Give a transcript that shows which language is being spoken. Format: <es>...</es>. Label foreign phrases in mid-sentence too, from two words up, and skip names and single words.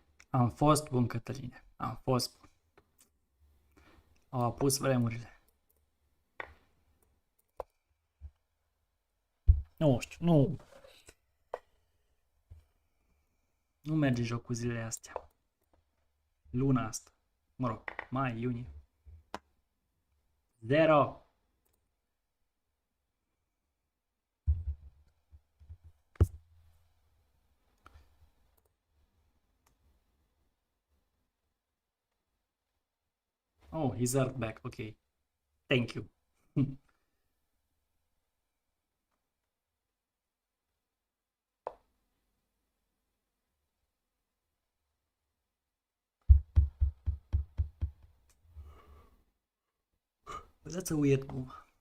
<ro>Am fost bun, Cătăline. Am fost bun. Au apus vremurile. Nu știu, nu merge joc cu zilele astea. Luna asta. Mă rog, mai, iunie. 0.</ro> <en>Oh, he's hurt back. Okay. Thank you. But that's a weird move.</en>